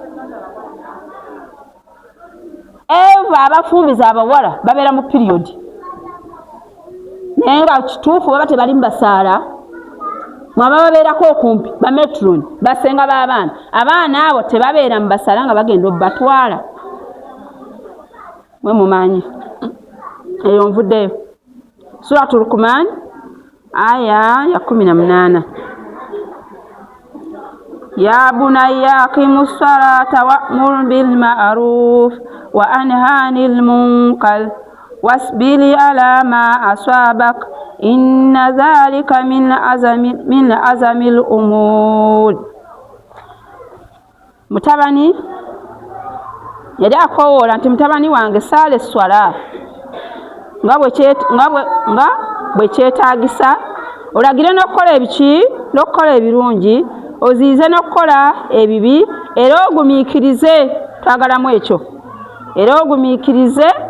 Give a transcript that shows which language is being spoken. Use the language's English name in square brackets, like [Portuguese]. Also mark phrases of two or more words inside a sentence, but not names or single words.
[Ganda] eva abafumbiza abawala babeera mu piriyodi naye nga kituufu baba tebali mubasaala mwaba babeerako okumpi bametroni basenga b'abaana abaana abo tebabeera mu basaala nga bagenda obatwala mwe mumanyi eyo nvuddeyo Suratul Luqman aya ya 18 ya [Arabic] بني أقم الصلاة وأمر بالمعروف وانه عن المنكر واصبر على ما أصابك إن ذلك من عزم الأمور. [Ganda] Mutabani yali akowoola nti mutabani wange saala esswala nga bwe kyetaagisa olagire n'okukola ebiki n'okukola ebirungi oziize n'okukola ebibi era ogumiikirize twagalamu ekyo era ogumiikirize